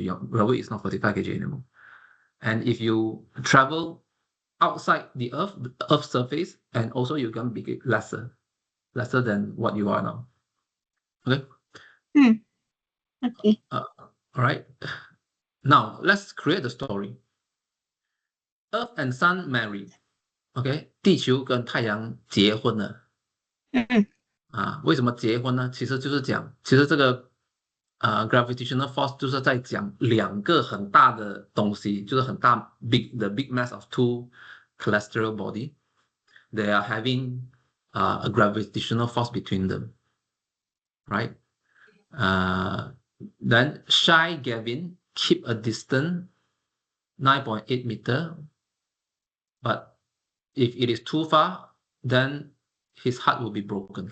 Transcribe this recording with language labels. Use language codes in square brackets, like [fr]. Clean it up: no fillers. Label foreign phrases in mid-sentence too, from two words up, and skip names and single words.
[en] Your weight is not 45 kg anymore. And if you travel outside the Earth's surface, and also you can be lesser than what you are now. Okay. okay. All right. Now let's create the story. Earth and Sun married. [zh] OK， 地球跟太阳结婚了为什么结婚呢？其实就是讲，其实这个 [en] gravitational force [zh] 就是在讲两个很大的东西，就是很大 [en] the big mass of two celestial body. They are having a gravitational force between them, right? Then Shy Gavin keep a distance 9.8 meter, but if it is too far, then his heart will be broken.